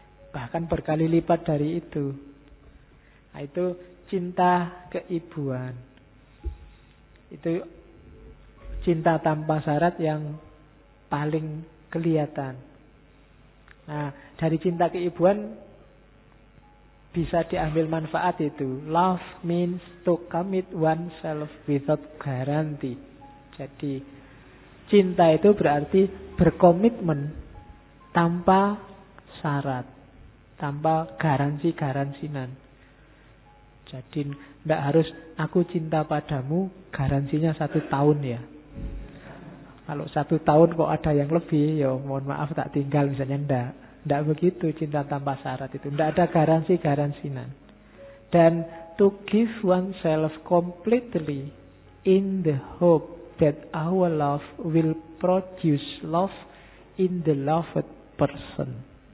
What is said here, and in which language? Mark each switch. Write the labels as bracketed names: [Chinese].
[Indonesian] Bahkan berkali lipat dari itu. Nah, itu cinta keibuan. Itu cinta tanpa syarat yang paling kelihatan. Nah, dari cinta keibuan bisa diambil manfaat itu. [English] Love means to commit oneself without guarantee. [Indonesian] Jadi cinta itu berarti berkomitmen tanpa syarat, tanpa garansi-garansinan. Jadi tidak harus aku cinta padamu, garansinya 1 tahun ya. Kalau 1 tahun kok ada yang lebih, ya mohon maaf tak tinggal misalnya, tidak begitu cinta tanpa syarat itu. Tidak ada garansi-garansinan. [English] Dan to give oneself completely in the hope that our love will produce love in the loved person.